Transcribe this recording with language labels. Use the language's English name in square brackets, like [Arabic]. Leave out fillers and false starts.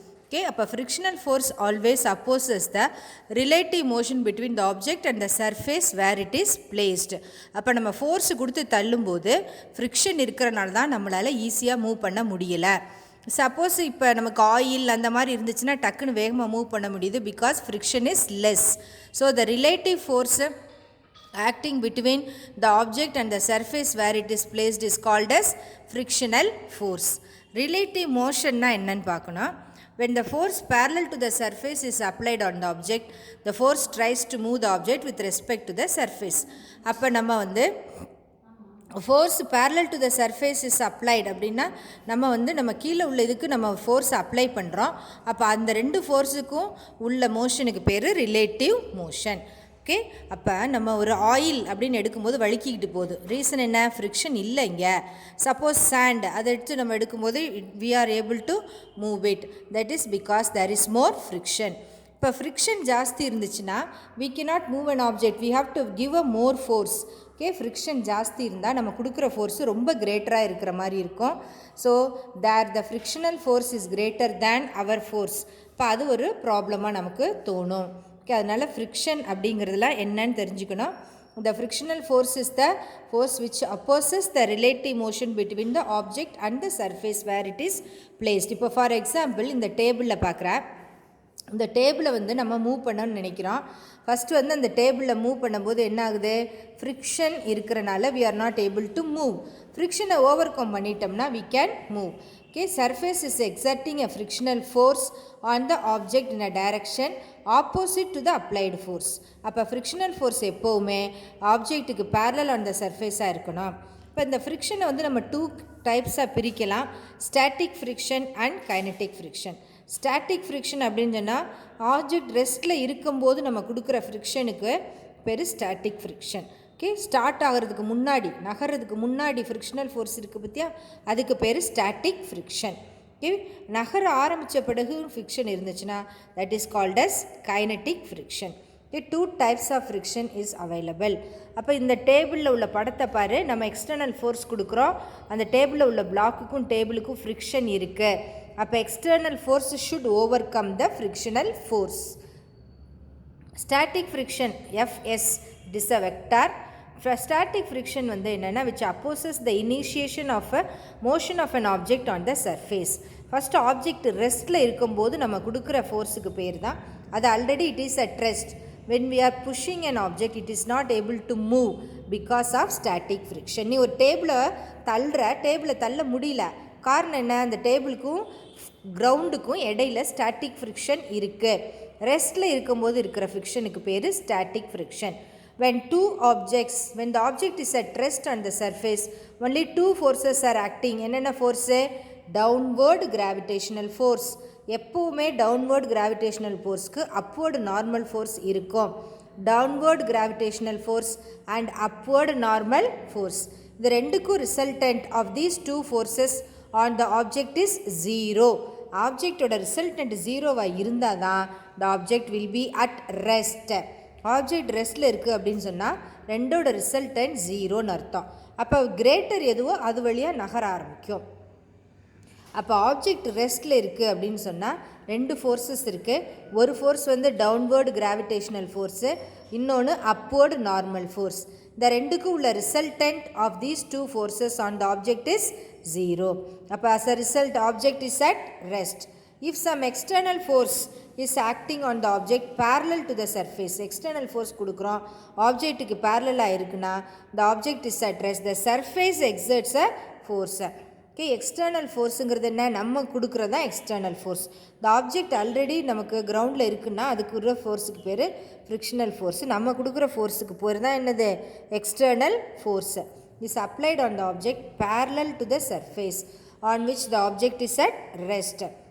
[English] Okay, அப்போ frictional force always opposes the relative motion between the object and the surface where it is placed. [Tamil] அப்போ நம்ம force கொடுத்து தள்ளும்போது friction இருக்கிறனால தான் நம்மளால் ஈஸியாக மூவ் பண்ண முடியலை. சப்போஸ் இப்போ நமக்கு ஆயில் அந்த மாதிரி இருந்துச்சுன்னா டக்குன்னு வேகமாக மூவ் பண்ண முடியுது, [English] Because friction is less. So the relative force acting between the object and the surface where it is placed is called as frictional force. Relative motion na [Tamil] என்னன்னு பார்க்கணும். [English] When the force parallel to the surface is applied on the object, the force tries to move the object with respect to the surface. [Tamil] அப்போ நம்ம வந்து [English] force parallel to the surface is applied [Tamil] அப்படின்னா நம்ம கீழே உள்ள இதுக்கு நம்ம force apply பண்ணுறோம். அப்போ அந்த ரெண்டு ஃபோர்ஸுக்கும் உள்ள மோஷனுக்கு பேர் ரிலேட்டிவ் மோஷன். ஓகே, அப்போ நம்ம ஒரு ஆயில் அப்படின்னு எடுக்கும்போது வழுக்கிக்கிட்டு போகுது. ரீசன் என்ன? ஃப்ரிக்ஷன் இல்லை இங்கே. [English] suppose sand [Tamil] அதை எடுத்து நம்ம எடுக்கும்போது [English] We are able to move it. That is because there is more friction. [Tamil] இப்போ ஃப்ரிக்ஷன் ஜாஸ்தி இருந்துச்சுன்னா [English] we cannot move an object, we have to give a more force. [Tamil] Okay, friction ஜாஸ்தி இருந்தால் நம்ம கொடுக்குற ஃபோர்ஸு ரொம்ப கிரேட்டராக இருக்கிற மாதிரி இருக்கும். [English] So there the frictional force is greater than our force. [Tamil] இப்போ அது ஒரு ப்ராப்ளமாக நமக்கு தோணும். ஓகே, அதனால் ஃப்ரிக்ஷன் அப்படிங்கிறதுலாம் என்னன்னு தெரிஞ்சுக்கணும். [English] The frictional force is the force which opposes the relative motion between the object and the surface where it is placed. [Tamil] இப்போ ஃபார் எக்ஸாம்பிள் இந்த டேபிளில் பார்க்குறேன். இந்த டேபிளை வந்து நம்ம மூவ் பண்ணணும்னு நினைக்கிறோம். ஃபஸ்ட்டு வந்து அந்த டேபிளில் மூவ் பண்ணும்போது என்ன ஆகுது? ஃப்ரிக்ஷன் இருக்கிறனால [English] we are not able to move. [Tamil] ஃப்ரிக்ஷனை over come பண்ணிட்டோம்னா [English] we can move. Okay, surface is exerting a frictional force on the object in a direction opposite to the applied force. [Tamil] அப்போ frictional force எப்போவுமே ஆப்ஜெக்ட்டுக்கு [English] parallel on the surface- [Tamil] ஆக இருக்கணும். இப்போ இந்த ஃப்ரிக்ஷனை வந்து நம்ம 2 டைப்ஸாக பிரிக்கலாம். Static friction and kinetic friction. Static friction அப்படின்னு சொன்னால் ஆப்ஜெக்ட் ரெஸ்ட்டில் இருக்கும்போது நம்ம கொடுக்குற ஃப்ரிக்ஷனுக்கு பேர் ஸ்டாட்டிக் ஃப்ரிக்ஷன். ஓகே, ஸ்டார்ட் ஆகிறதுக்கு முன்னாடி நகர்றதுக்கு முன்னாடி ஃப்ரிக்ஷனல் ஃபோர்ஸ் இருக்குது பற்றியா, அதுக்கு பேர் ஸ்டாட்டிக் ஃப்ரிக்ஷன். ஓகே, நகர ஆரம்பித்த பிறகு ஃப்ரிக்ஷன் இருந்துச்சுன்னா [English] That is called as kinetic friction. [Tamil] Okay, [English] 2 types of friction is available. [Tamil] அப்போ இந்த டேபிளில் உள்ள படத்தை பாரு, நம்ம எக்ஸ்டர்னல் ஃபோர்ஸ் கொடுக்குறோம், அந்த டேபிளில் உள்ள பிளாக்குக்கும் டேபிளுக்கும் ஃப்ரிக்ஷன் இருக்குது. [English] அப்போ external force should overcome the frictional force. Static friction FS it is a vector. Static friction [Tamil] வந்து என்னென்னா [English] which opposes the initiation of a motion of an object on the surface. [Tamil] First object ரெஸ்ட்டில் இருக்கும்போது நம்ம கொடுக்குற ஃபோர்ஸுக்கு பேர் தான் அது. [English] Already it is at rest. when we are pushing an object it is not able to move because of static friction. [Tamil] நீ ஒரு டேபிளை தள்ள முடியல, காரணம் என்ன? அந்த டேபிளுக்கும் கிரவுண்டுக்கும் இடையில ஸ்டாட்டிக் ஃப்ரிக்ஷன் இருக்குது. ரெஸ்ட்டில் இருக்கும்போது இருக்கிற ஃப்ரிக்ஷனுக்கு பேர் static friction. [English] when the object is at rest on the surface, only 2 forces are acting. [Tamil] என்னென்ன ஃபோர்ஸு? Downward gravitational force. எப்போவுமே downward gravitational ஃபோர்ஸ்க்கு upward normal force இருக்கும். [English] downward gravitational force and upward normal force, [Tamil] இது ரெண்டுக்கும் [English] Resultant of these 2 forces on the object is 0. [Tamil] ஆப்ஜெக்டோட resultant 0வாக இருந்தால் தான் [English] The object will be at rest. [Tamil] Object ரெஸ்ட்டில் இருக்குது அப்படின்னு சொன்னால் ரெண்டோட ரிசல்டன்ட் 0ன்னு அர்த்தம். அப்போ கிரேட்டர் எதுவோ அது வழியாக நகர ஆரம்பிக்கும். அப்போ ஆப்ஜெக்ட் ரெஸ்ட்டில் இருக்குது அப்படின்னு சொன்னால் 2 ஃபோர்ஸஸ் இருக்குது. ஒரு ஃபோர்ஸ் வந்து டவுன்வேர்டு கிராவிடேஷனல் ஃபோர்ஸு, இன்னொன்று அப்வேர்டு நார்மல் ஃபோர்ஸ். இந்த ரெண்டுக்கும் உள்ள [English] Resultant of these 2 forces on the object is 0. அப்போ as a result object is at rest. If some external force is acting on the object parallel to the surface, external force [Tamil] கொடுக்குறோம், ஆப்ஜெக்ட்டுக்கு parallel இருக்குன்னா [English] the object is at rest, the surface exerts a force. [Tamil] Okay, external ஃபோர்ஸுங்கிறது என்ன, நம்ம கொடுக்குறது தான் external force. இந்த object already நமக்கு கிரவுண்டில் இருக்குன்னா அதுக்குற ஃபோர்ஸுக்கு பேர் ஃப்ரிக்ஷனல் ஃபோர்ஸ். நம்ம கொடுக்குற ஃபோர்ஸுக்கு பேர் தான் என்னது, external force. [English] Is applied on the object parallel to the surface on which the object is at rest.